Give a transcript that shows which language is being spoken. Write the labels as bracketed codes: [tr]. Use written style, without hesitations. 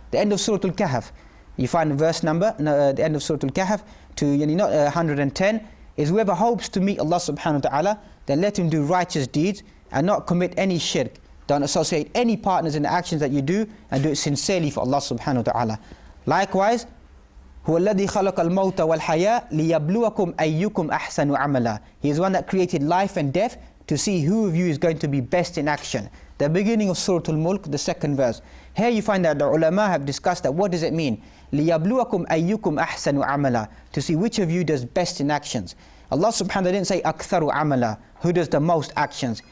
[en] The end of Surah Al-Kahf. You find the verse number, the end of Surah Al-Kahf, to 110, is whoever hopes to meet Allah subhanahu wa ta'ala, then let him do righteous deeds and not commit any shirk. Don't associate any partners in the actions that you do, and do it sincerely for Allah subhanahu wa ta'ala. [ar] Likewise, هو الذي خلق الموت والحياة ليبلوكم أيكم أحسن عملا. [en] He is one that created life and death to see who of you is going to be best in action. The beginning of Surah Al-Mulk, the second verse. Here you find that the ulama have discussed that what does it mean? [ar] ليبلوكم أيكم أحسن عملا, [en] to see which of you does best in actions. Allah subhanahu wa ta'ala didn't say [ar] أكثر عملا, [en] who does the most actions.